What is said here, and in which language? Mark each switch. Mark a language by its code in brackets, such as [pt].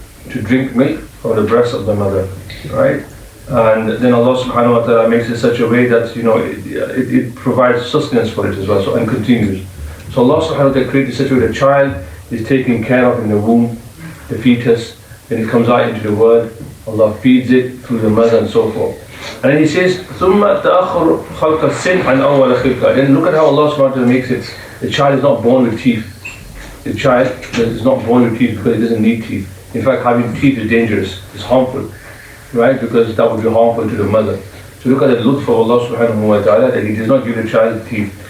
[en] To drink milk from the breast of the mother, right? And then Allah subhanahu wa ta'ala makes it such a way that, you know, it provides sustenance for it as well, so, and continues. So Allah subhanahu wa ta'ala created such a way the child is taken care of in the womb, the fetus, then it comes out into the world, Allah feeds it through the mother and so forth. And then He says, [ar] ثُمَّ تَأَخُرُ خَلْقَ السِّنْ عَنْ أَوَّلَ خِلْقَ. [en] Then look at how Allah subhanahu wa ta'ala makes it. The child is not born with teeth. The child is not born with teeth because it doesn't need teeth. In fact, having teeth is dangerous, it's harmful, right? Because that would be harmful to the mother. So look at the lutf of Allah subhanahu wa ta'ala that He does not give the child teeth.